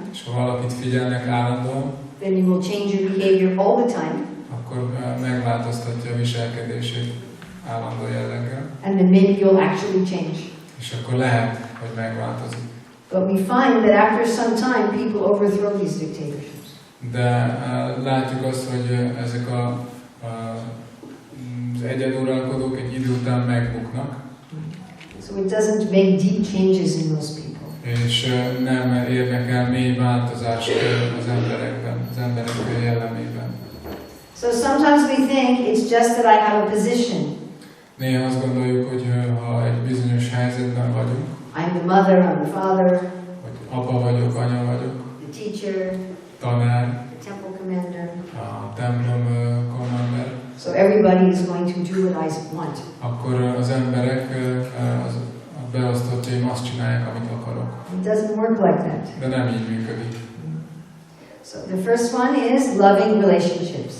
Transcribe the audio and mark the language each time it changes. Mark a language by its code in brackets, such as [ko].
[hu] És ha valakit figyelnek állandóan, [en] then you will change your behavior all the time. [hu] akkor megváltoztatja a viselkedését állandó jelleggel. [en] And then maybe you'll actually change. [hu] És akkor lehet, hogy megváltozik. [en] But we find that after some time, people overthrow these dictatorships. [hu] De látjuk azt, hogy ezek az egyeduralkodók egy idő után megbuknak. [en] So it doesn't make deep changes in those people. [hu] És nem érnek el mély változást az emberekben, az emberek jellemében. [en] So sometimes we think it's just that I have a position. [hu] Néha azt gondoljuk, hogy ha egy bizonyos helyzetben vagyunk, [en] I'm the mother, I'm the father, [hu] hogy apa vagyok, anya vagyok, [en] the teacher, [hu] tanár, [en] the temple commander. [hu] a templom commander, [en] So everybody is going to do what I want. [hu] akkor az emberek, a beosztottjaim azt csinálják, amit akarok. [en] It doesn't work like that. [hu] De nem így működik. [en] So the first one is loving relationships.